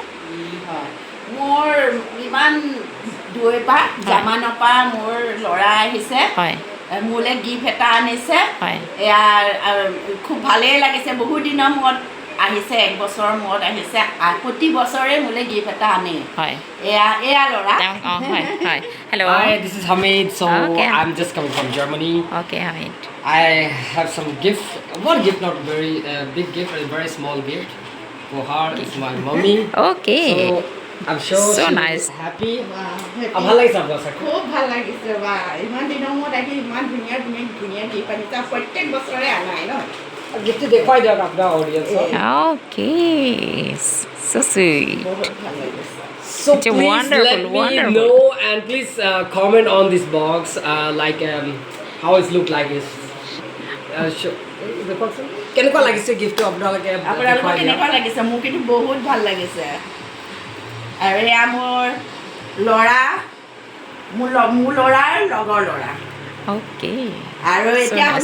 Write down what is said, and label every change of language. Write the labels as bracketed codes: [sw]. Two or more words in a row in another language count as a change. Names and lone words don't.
[as] হয় মোৰ ইমান দূৰৈৰ পৰা জামানৰ পৰা মোৰ ল'ৰা আহিছে হয় মোলৈ গিফ্ট এটা আনিছে হয় এয়া খুব ভালেই লাগিছে বহুত দিনৰ মূৰত আহিছে এক বছৰৰ মূৰত আহিছে প্ৰতি বছৰে মোলৈ গিফ্ট এটা আনে হয় এয়া ল'ৰা অঁ হয় হয় হেল্ল' [en] Hi, this is Hamid. So Okay. I'm just coming from Germany. [as] অ'কে হামিদ [en] I have some gift. One gift, not very big gift, a very small gift for her. It's my mommy. [as] অ'কে [en] So I'm sure So she nice. will be happy. [as] খুব ভাল লাগিছে আপোনাৰ চাগে ভাল লাগিছে বা ইমান দিনৰ মূৰত আহি ইমান ধুনীয়া গিফ্ট আনিছে প্ৰত্যেক বছৰে আনাই ন গিফ্টটো দেখুৱাই দিয়ক আপোনাৰ অডিয়েঞ্চক [en] অ'কে so sweet [as] বহুত ভাল লাগিছে [en] So It's a please wonderful, let me wonderful. know and please comment on this box like how it look like is [as] কেনেকুৱা লাগিছে গিফ্টটো আপোনালোকে আপোনালোকৰ কেনেকুৱা লাগিছে মোৰ কিন্তু বহুত ভাল লাগিছে আৰু এয়া মোৰ ল'ৰা মোৰ ল'ৰাৰ লগৰ ল'ৰা অ'কে আৰু এতিয়া [en] nice.